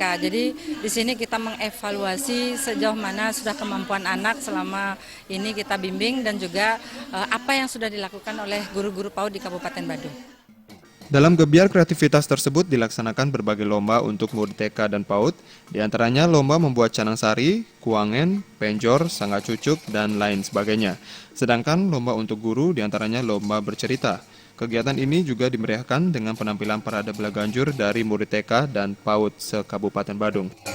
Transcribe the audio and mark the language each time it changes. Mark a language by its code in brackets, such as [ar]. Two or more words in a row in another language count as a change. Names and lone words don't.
[id] Jadi di sini kita mengevaluasi sejauh mana sudah kemampuan anak selama ini kita bimbing dan juga apa yang sudah dilakukan oleh guru-guru PAUD di Kabupaten Badung. Dalam gebiar kreativitas tersebut dilaksanakan berbagai lomba untuk murid TK dan PAUD, diantaranya lomba membuat canang sari, kuangen, penjor, sangga cucuk, dan lain sebagainya. Sedangkan lomba untuk guru diantaranya lomba bercerita. Kegiatan ini juga dimeriahkan dengan penampilan parade belaganjur dari murid TK dan PAUD se-Kabupaten Badung.